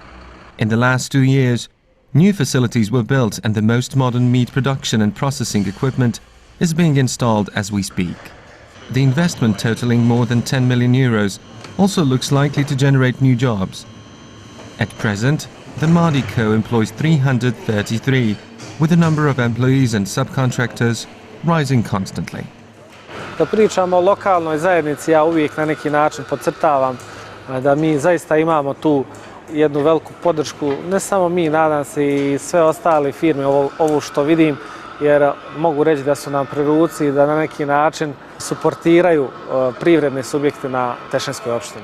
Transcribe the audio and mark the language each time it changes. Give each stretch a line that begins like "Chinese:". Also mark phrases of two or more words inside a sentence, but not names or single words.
English: In the last 2 years, new facilities were built and the most modern meat production and processing equipment is being installed as we speak. The investment, totaling more than 10 million euros, also looks likely to generate new jobs. At present, the Madi Co. employs 333, with the number of employees and subcontractors rising constantly.
Bosnian: Da pričamo o lokalnoj zajednici, ja uvijek na neki način podcrtavam da mi zaista imamo tu jednu veliku podršku, ne samo mi, nadam se i sve ostale firme, ovo što vidim, jer mogu reći da su nam pri ruci i da na neki način suportiraju privredne subjekte na Tešanjskoj opštini.